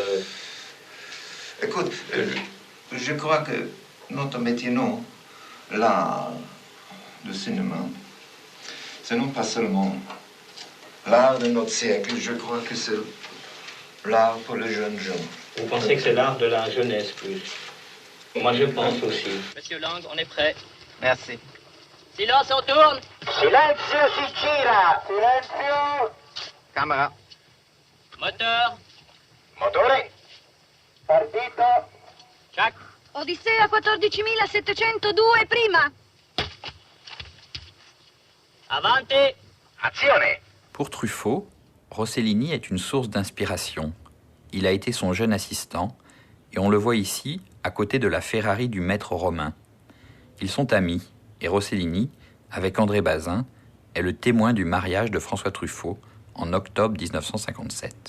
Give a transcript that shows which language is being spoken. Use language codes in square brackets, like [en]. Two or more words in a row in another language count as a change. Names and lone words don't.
[fr] Écoute, je crois que notre métier, non, l'art du cinéma, c'est non pas seulement l'art de notre siècle, je crois que c'est l'art pour les jeunes gens. Vous pensez que c'est l'art de la jeunesse, plus? Moi, je pense aussi. Monsieur Lang, on est prêt. Merci. Silence, on tourne. [it] Silenzio si gira. Silenzio. Camera. [fr] Moteur. [it] Motore. Partito. Jack. Odissea 14.702 prima. Avanti. Azione. [fr] Pour Truffaut, Rossellini est une source d'inspiration. Il a été son jeune assistant, et on le voit ici, à côté de la Ferrari du maître romain. Ils sont amis, et Rossellini, avec André Bazin, est le témoin du mariage de François Truffaut en octobre 1957.